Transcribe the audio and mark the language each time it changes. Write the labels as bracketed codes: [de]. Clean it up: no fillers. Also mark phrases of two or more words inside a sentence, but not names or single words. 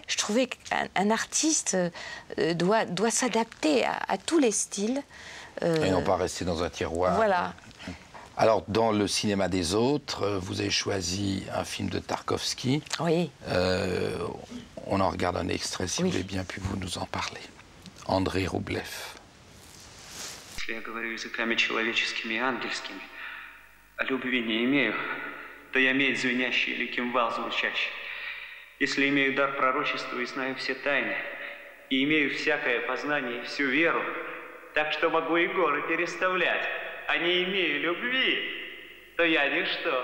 [fr] Je trouvais qu'un artiste doit s'adapter à tous les styles. Et non pas rester dans un tiroir. Voilà. Alors, dans Le cinéma des autres, vous avez choisi un film de Tarkovsky. Oui. On en regarde un extrait, si vous voulez bien, puis vous nous en parlez. Andrei Roublev. [ru] Если я говорю языками человеческими и ангельскими, а любви не имею, то я медь звенящий или кимвал звучащий. Если имею дар пророчества и знаю все тайны, и имею всякое познание и всю веру, так что могу и горы переставлять, а не имею любви, то я ничто.